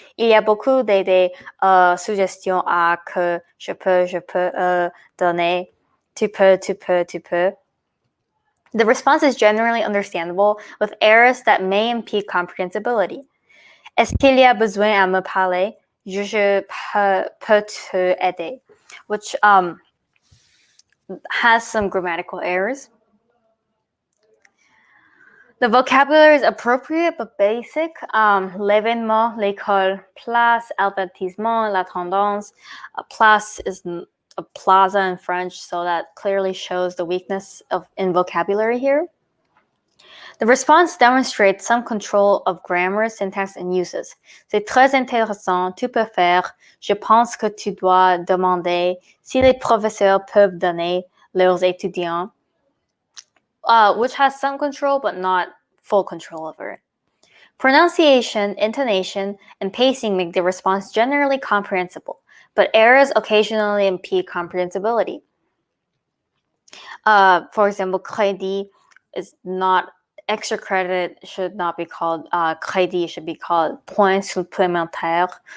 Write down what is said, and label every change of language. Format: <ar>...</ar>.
<fr>Il y a beaucoup de suggestions à que je peux donner. Tu peux.</fr> <en>The response is generally understandable with errors that may impede comprehensibility.</en> <fr>Est-ce qu'il y a besoin à me parler? Je peux te aider,</fr> <en>which has some grammatical errors. The vocabulary is appropriate but basic.</en> <fr>L'événement, l'école, place, avertissement, la tendance.</fr> <en>Place is a plaza in French, so that clearly shows the weakness in vocabulary here. The response demonstrates some control of grammar, syntax, and uses.</en> <fr>C'est très intéressant, tu peux faire. Je pense que tu dois demander si les professeurs peuvent donner leurs étudiants.</fr> <en>Which has some control but not full control over it. Pronunciation, intonation, and pacing make the response generally comprehensible, but errors occasionally impede comprehensibility. For example, crédit is not extra credit, should not be called crédit, should be called</en> <fr>points supplémentaires.</fr>